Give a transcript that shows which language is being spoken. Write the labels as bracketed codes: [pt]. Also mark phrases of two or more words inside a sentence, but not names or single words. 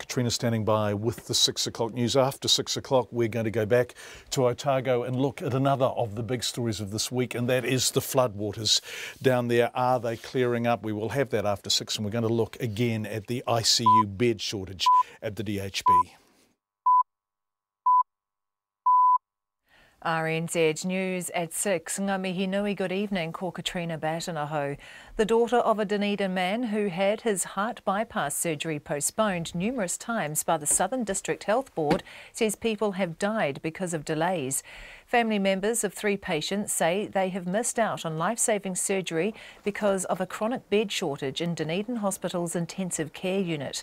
[en] Katrina standing by with the 6 o'clock news. After 6 o'clock, we're going to go back to Otago and look at another of the big stories of this week, and that is the floodwaters down there. Are they clearing up? We will have that after 6, and we're going to look again at the ICU bed shortage at the DHB. RNZ News at 6. [mi] Ngā mihi nui, [en] good evening, ko Katrina Batanaho. The daughter of a Dunedin man who had his heart bypass surgery postponed numerous times by the Southern District Health Board says people have died because of delays. Family members of 3 patients say they have missed out on life-saving surgery because of a chronic bed shortage in Dunedin Hospital's intensive care unit.